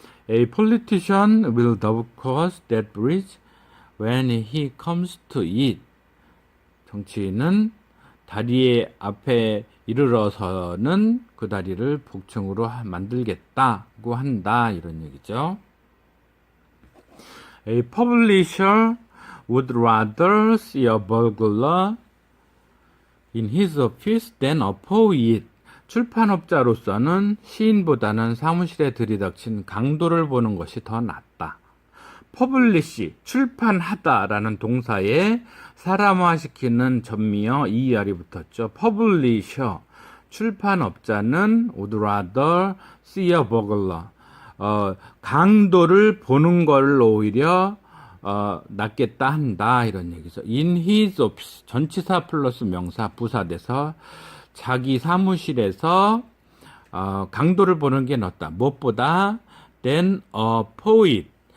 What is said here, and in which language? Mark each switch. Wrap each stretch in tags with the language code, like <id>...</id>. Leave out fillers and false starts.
<en>A politician will double cross that bridge when he comes to it.</en> <ko>정치인은 다리의 앞에 이르러서는 그 다리를 복층으로 만들겠다고 한다 이런 얘기죠.</ko> <en>A publisher would rather see a burglar in his office than a poet.</en> <ko>출판업자로서는 시인보다는 사무실에 들이닥친 강도를 보는 것이 더 낫다. 퍼블리시, 출판하다라는 동사에 사람화시키는 전미어 ER이 붙었죠. 퍼블리셔, 출판업자는</ko> <en>would rather see a burglar.</en> <ko>강도를 보는 걸 오히려 낫겠다 한다 이런 얘기죠.</ko> <en>In his office,</en> <ko>전치사 플러스 명사 부사돼서 자기 사무실에서 강도를 보는 게 낫다. 무엇보다</ko> <en>than a poet,</en>